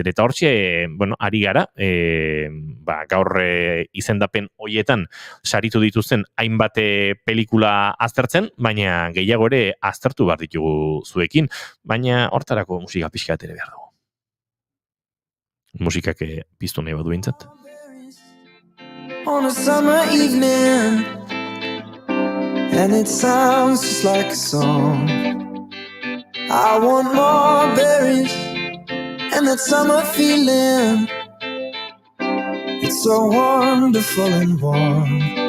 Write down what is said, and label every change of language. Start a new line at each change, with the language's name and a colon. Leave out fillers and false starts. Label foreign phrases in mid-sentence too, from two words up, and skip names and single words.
Basque: Eta hortxe, ari gara, gaur izendapen hoietan saritu dituzten hainbat pelikula aztertzen, baina gehiago ere aztertu behar ditugu zuekin, baina hortarako musika pixka ere behar dugu. Musikak piztu nahi badu behintzat.
English: On a summer evening, and it sounds just like a song. I want more berries and that summer feeling. It's so wonderful and warm.